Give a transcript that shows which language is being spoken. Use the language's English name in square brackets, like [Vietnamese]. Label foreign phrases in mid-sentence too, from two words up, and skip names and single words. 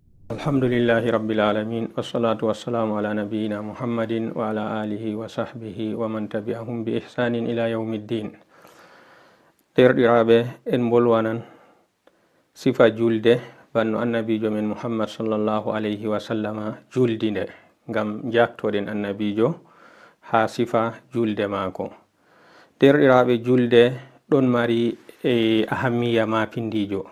[Arabic] الحمد لله رب العالمين والصلاة والسلام على نبينا محمد وعلى آله وصحبه ومن تبعهم بإحسان إلى يوم الدين. [Fula] Derɗiraɓe, en bolwanan sifa julde banno annabijo men Muhammad [Arabic] صلى الله عليه وسلم [Fula] juldinde ngam jaktoɗen annabijo ha sifa julde mako. Derɗiraɓe, julde ɗon mari ahammiya mapindijo.